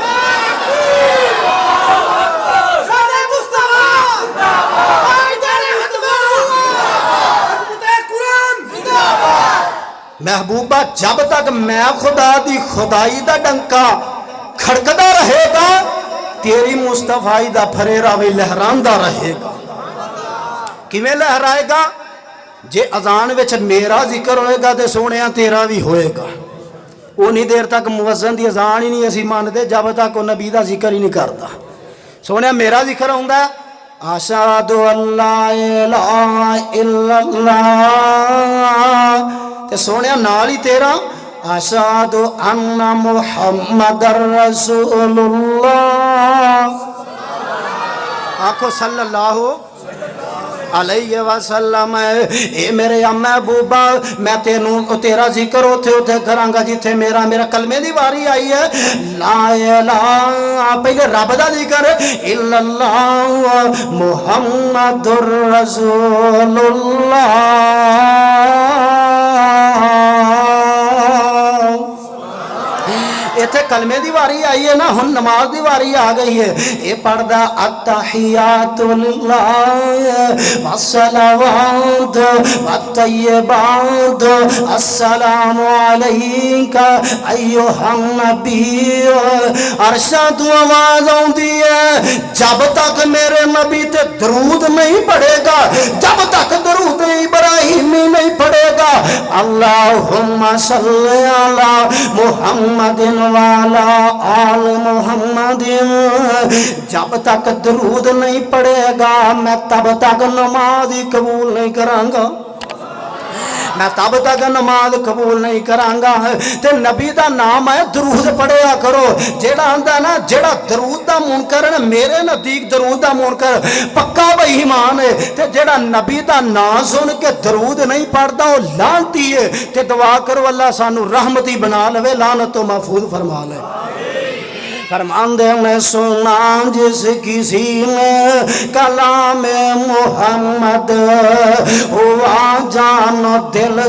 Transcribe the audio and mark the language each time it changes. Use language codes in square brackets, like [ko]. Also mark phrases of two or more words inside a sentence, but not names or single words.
[pa] محبوبا جب تک میں خدا دی خدائی دا ڈنکا کھڑکدا رہے گا، تیری مصطفائی دا پھریرا بھی لہراندا رہے گا. کیویں لہرائے گا? جے اذان وچ میرا ذکر ہوئے گا تو سوہنیا تیرا بھی ہوئے گا. انی دیر تک مؤذن دی اذان ہی نہیں اسیں مندے جب تک وہ نبی دا ذکر ہی نہیں کرتا. سوہنیا میرا ذکر آؤندا, [ar] أشهد أن لا إله إلا الله, [pa] تے سوہنیا نال ہی تیرا [ar] أشهد أن محمدا رسول الله. आखो صلى الله عليه وسلم. [pa] اے میرے محبوبا میں تینوں تیرا ذکر اوتھے اوتھے کراں گا جتھے میرا میرا کلمے دی واری آئی ہے. [ar] لا إله, [pa] پہلے رب دا ذکر, [ar] إلا الله محمد رسول الله. [pa] اتھے کلمے دی واری آئی ہے نا، ہن نماز دی واری آ گئی ہے. یہ پڑھدا [ar] التحيات لله والصلوات والطيبات السلام عليك أيها النبي. [pa] عرشا توں آواز آؤندی ہے، جب تک میرے نبی تے درود نہیں پڑھے گا، جب تک درود ابراہیمی نہیں پڑھے گا, [ar] اللهم صل على محمد وعلى آل محمد, [ur] جب تک درود نہیں پڑھے گا میں تب تک نماز ہی قبول نہیں کرانگا، میں تب تک نماز قبول نہیں کرانگا۔ [pa] تے نبی دا نام ہے درود پڑھیا کرو۔ جیڑا آندا نا جیڑا درود دا منکر ہے میرے نزدیک درود دا منکر پکا بے ایمان ہے، تے جیڑا نبی دا نام سن کے درود نہیں پڑھدا وہ لعنتی ہے۔ تے دعا کرو اللہ سانو رحمتی بنا لے، لعنت تو محفوظ فرما لے۔ فرماندے میں سنا جس کسی نے کلام محمد ہوا جان دل